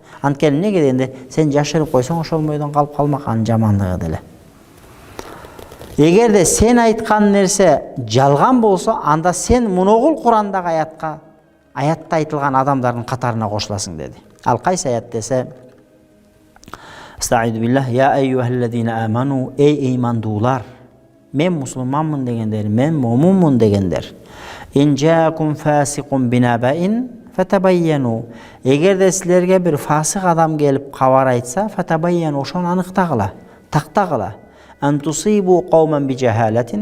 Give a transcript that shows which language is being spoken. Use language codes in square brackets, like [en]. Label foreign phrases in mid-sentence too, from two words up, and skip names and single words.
[ky] Анткени эмнеге дегенде сен жашырып койсоң ошол бойдон калып калмак, анын жамандыгы деле. Эгерде сен айткан нерсе жалган болсо, анда сен муногул Курандагы аятта айтылган адамдардын катарына кошуласың деди. Ал кайсы аят десе: [ar] أستغفر بالله، يا أيها الذين آمنوا, [ky] эй ыймандуулар, мен мусулманмын дегендер, мен момунмун дегендер. [ar] إن جاءكم فاسق بنبإ فتبينوا. [ky] Эгерде силерге бир фасык адам келип кабар айтса, фатабайяну, ошону аныктагыла, тактагыла. [ar] أن تصيبوا قوما بجهالة.